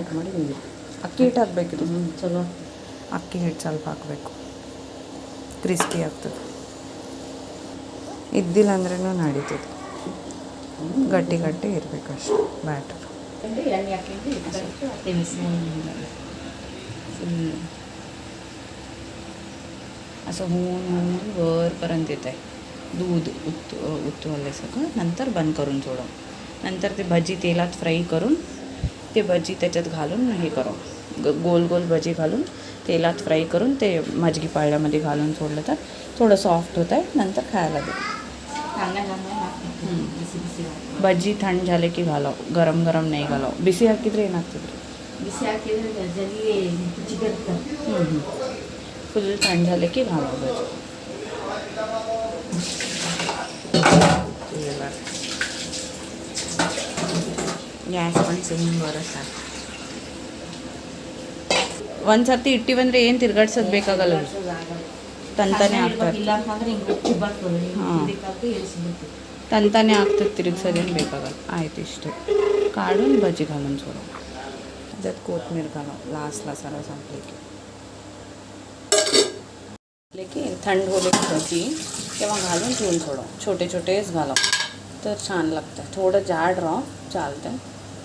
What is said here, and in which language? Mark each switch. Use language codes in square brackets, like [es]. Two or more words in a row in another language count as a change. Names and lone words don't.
[kn] ಕಟ್ ಮಾಡಿ ಅಕ್ಕಿ ಹಿಟ್ಟು ಹಾಕ್ಬೇಕಿದು. ಚಲೋ ಅಕ್ಕಿ ಹಿಟ್ಟು ಸ್ವಲ್ಪ ಹಾಕಬೇಕು, ಕ್ರಿಸ್ಪಿ ಆಗ್ತದೆ. ಇದ್ದಿಲ್ಲ ಅಂದ್ರೂ ನಡೀತದೆ, ಗಟ್ಟಿ ಗಟ್ಟಿ ಇರಬೇಕು ಅಷ್ಟು ಬ್ಯಾಟರ್. ಎಣ್ಣೆ ಹಾಕಿದ್ದು [mr] फुल असं होऊन वरपर्यंत येत आहे. दूध उतवले सगळं. नंतर बंद करून सोडव. नंतर ते भजी तेलात फ्राई करून ते भजी त्याच्यात घालून हे करू. गोल गोल भजी घालून तेलात फ्राई करून ते मजगी पाळ्यामध्ये घालून सोडलं तर थोडं सॉफ्ट होत आहे. नंतर खायला दे. भजी थंड झाले की घालाव गरम गरम नहीं घालाव [kn] ಬಿಸಿ ಹಾಕಿದ್ರೆ ಏನಾಗ್ತದೆ ಬಿಸಿ ಹಾಕಿದ್ರೆ ಜಲ್ದಿ ಚಿಗರ್ತ. [mr] फुल थंड झाले की घालाव भजी. [kn] ಗ್ಯಾಸ್ ಒಂದು ಸಿಂಬರ್ ಸಾಕು. ಒಂದ್ಸರ್ತಿ ಇಟ್ಟಿವಂದ್ರೆ ಏನು ತಿರ್ಗಾಡ್ಸೋದು ಬೇಕಾಗಲ್ಲ, ತಂತಾನೆ ಆಗ್ತದೆ. ಇಲ್ಲ ಅಂತಂದ್ರೆ ಹಿಂಗೆ ಉಪ್ಪು ಬರ್ತದೆ. ಹಾಂ. ಇದಕ್ಕಾಗಿ ಇಳಿಸ್ಬಿಡ್ತೀವಿ. ತಂತಾನೆ ಆಗ್ತದೆ, तिरगसोದೇನು ಬೇಕಾಗಲ್ಲ. [mr] आयत इष्टे काढून भजी घालून सोडू. त्याच्यात कोथिंबीर घालावं लास्टला सर्व संपले की थंड होले की भजी तेव्हा घालून ठेवून थोडं छोटे छोटेच घालावं तर छान लागतं. थोडं जाड राह चालतं.